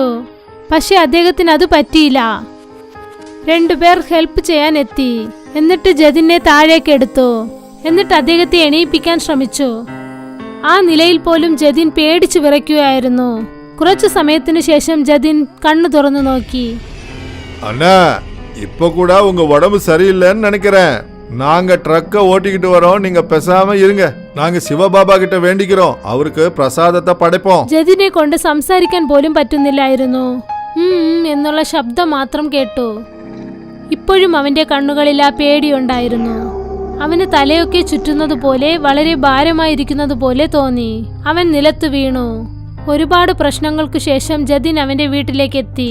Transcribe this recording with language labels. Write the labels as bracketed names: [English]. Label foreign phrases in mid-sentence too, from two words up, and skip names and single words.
[Malayalam] പക്ഷെ അദ്ദേഹത്തിന് അത് പറ്റിയില്ല. 2 പേർ ഹെൽപ്പ് ചെയ്യാൻ എത്തി. എന്നിട്ട് ജതിനെ താഴേക്ക് എടുത്തു. എന്നിട്ട് അദ്ദേഹത്തെ എണീപ്പിക്കാൻ ശ്രമിച്ചു. ആ നിലയിൽ പോലും ജതിൻ പേടിച്ചു വിറയ്ക്കുകയായിരുന്നു. കുറച്ചു സമയത്തിനു ശേഷം ജതിൻ കണ്ണു തുറന്നു നോക്കി. [Tamil] அண்ணா, இப்ப கூட உங்க உடம்பு சரியில்லைன்னு நினைக்கிறேன். நாங்க ட்ரக்க ஓட்டிக்கிட்டு வரோம், நீங்க பேசாம இருங்க. நாங்க சிவபாபா கிட்ட வேண்டிக்கிறோம், அவருக்கு பிரசாதத்தை படைப்போம். [Malayalam] ജതിനെ കൊണ്ട് സംസാരിക്കാൻ പോലും പറ്റുന്നില്ലായിരുന്നു. എന്നുള്ള ശബ്ദം മാത്രം കേട്ടു. ഇപ്പോഴും അവന്റെ കണ്ണുകളിൽ ആ പേടിയുണ്ടായിരുന്നു. അവന് തലയൊക്കെ ചുറ്റുന്നത് പോലെ, വളരെ ഭാരമായിരിക്കുന്നത് പോലെ തോന്നി. അവൻ നിലത്തു വീണു. ഒരുപാട് പ്രശ്നങ്ങൾക്കു ശേഷം ജതിൻ അവന്റെ വീട്ടിലേക്ക് എത്തി.